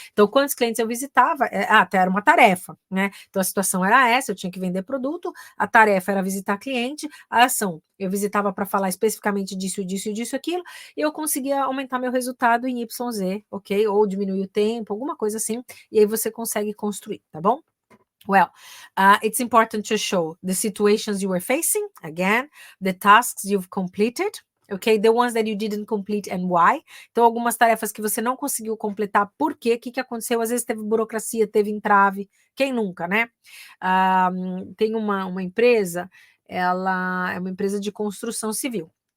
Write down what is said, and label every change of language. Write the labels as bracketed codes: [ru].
[pt] Então, quantos clientes eu visitava? Até era uma tarefa, né? Então, a situação era essa, eu tinha que vender produto, a tarefa era visitar cliente, a ação, eu visitava para falar especificamente disso, aquilo, e eu conseguia aumentar meu resultado em YZ, ok? Ou diminuir o tempo, alguma coisa assim, e aí você consegue construir, tá bom? [en] Well, it's important to show the situations you were facing, again, the tasks you've completed, okay, the ones that you didn't complete and why. [pt] Então, algumas tarefas que você não conseguiu completar, por quê? O que aconteceu? Às vezes teve burocracia, teve entrave, quem nunca, né? Tem uma empresa, ela é uma empresa de construção civil.